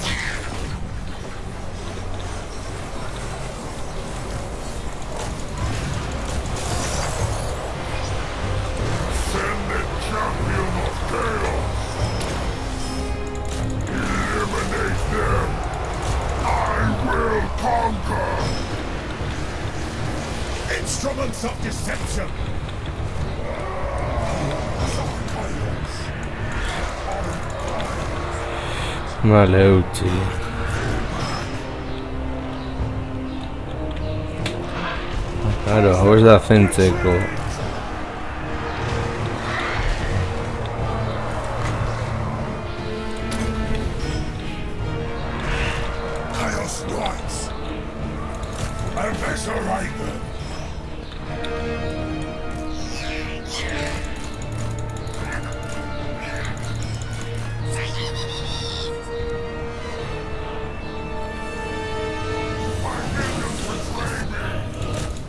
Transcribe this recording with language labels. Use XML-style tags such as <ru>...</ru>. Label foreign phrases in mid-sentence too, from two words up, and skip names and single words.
<en>Send the champion of chaos! Eliminate them! I will conquer! Instruments of deception!</en> <eu>Vale, utzi. Claro, hau ez da zentzeko.</eu> <en>Chaos Knights! Eviscerate them! My minions betray me!</en>